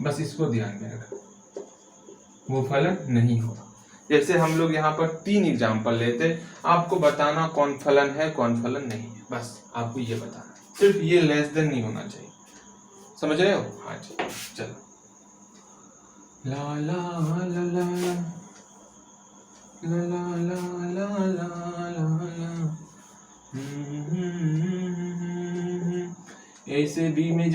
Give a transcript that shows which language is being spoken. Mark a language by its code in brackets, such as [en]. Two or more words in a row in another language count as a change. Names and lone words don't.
[hi] बस इसको ध्यान में रखना, वो फलन नहीं होगा। जैसे हम लोग यहाँ पर 3 एग्जाम्पल लेते, आपको बताना कौन फलन है कौन फलन नहीं है, बस आपको ये बताना, सिर्फ ये [en] less than [hi] नहीं होना चाहिए। समझ रहे हो? हाँ जी, चलो। ला ला ला ला ला ला ला ला ला, ए से बी में